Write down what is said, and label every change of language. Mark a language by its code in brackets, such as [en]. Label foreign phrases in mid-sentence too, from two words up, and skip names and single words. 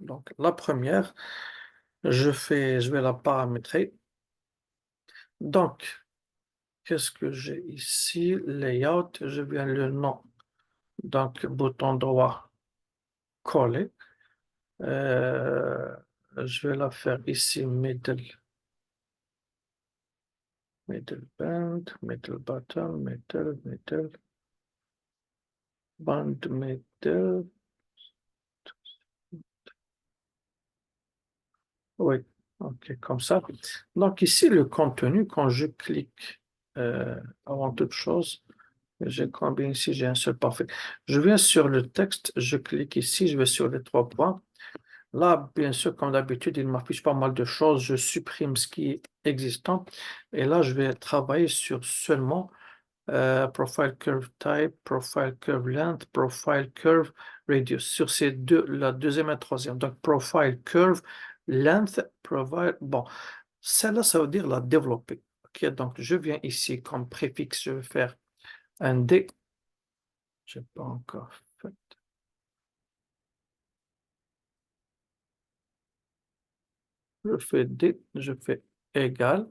[fr] Donc la première, je vais la paramétrer. Donc, qu'est-ce que j'ai ici? Layout, je viens le nom. Donc, bouton droit, coller. Euh, je vais la faire ici, [en] middle band, middle bottom, middle, band, middle. [fr] Oui, ok, comme ça. Donc ici, le contenu, quand je clique, avant toute chose, j'ai combien ici? J'ai un seul parfait. Je viens sur le texte, je clique ici, je vais sur les 3 points. Là, bien sûr, comme d'habitude, il m'affiche pas mal de choses. Je supprime ce qui est existant. Et là, je vais travailler sur seulement [en] Profile Curve Type, Profile Curve Length, Profile Curve Radius. [fr] Sur ces deux, la deuxième et la troisième. Donc, [en] Profile Curve Length, Profile. [fr] Bon, celle-là, ça veut dire la développer. OK, donc je viens ici comme préfixe, je vais faire un D. Je n'ai pas encore fait. Je fais D, je fais égal.